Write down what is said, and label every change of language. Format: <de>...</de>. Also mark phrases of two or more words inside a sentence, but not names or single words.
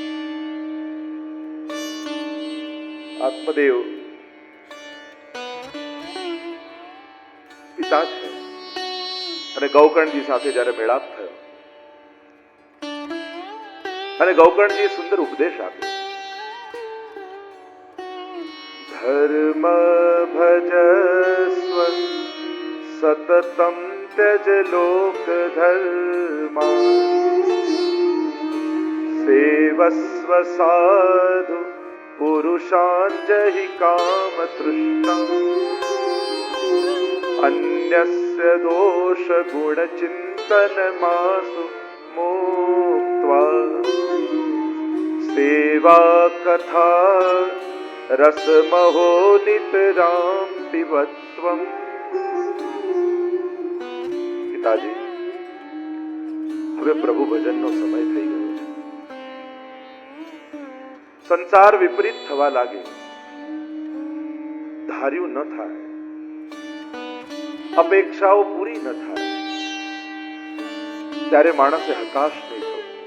<gu>આત્મદેવ પિતા છે અને ગૌકર્ણજી સાથે જયારે મેળાપ થયો અને ગૌકર્ણજીએ સુંદર ઉપદેશ આપ્યો.</gu> <sa>ધર્મ ભજસ્વ સતતમ त्यज लोक धर्मा सेवस्व साधु पुरुषान् जहि काम तृष्णा अन्यस्य दोष गुण चिंतन मासु मुक्त्वा सेवा कथा रस महो नितराम पिबत्वम्.</sa> <gu>પિતાજી, હવે પ્રભુ ભજનનો સમય થઈ ગયો છે. સંસાર વિપરીત થવા લાગે, ધાર્યું ન થાય, અપેક્ષાઓ પૂરી ન થાય, ત્યારે માણસે હતાશ નહીં થવું.</gu>